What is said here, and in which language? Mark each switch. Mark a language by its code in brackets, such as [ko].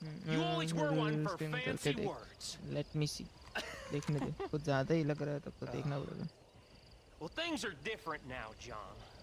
[en] You always were one for fancy words. Let me see. [hi] देखने दे. कुछ ज़्यादा ही लग रहा है तब तो देखना पड़ेगा. [en] Well, things are different now, John.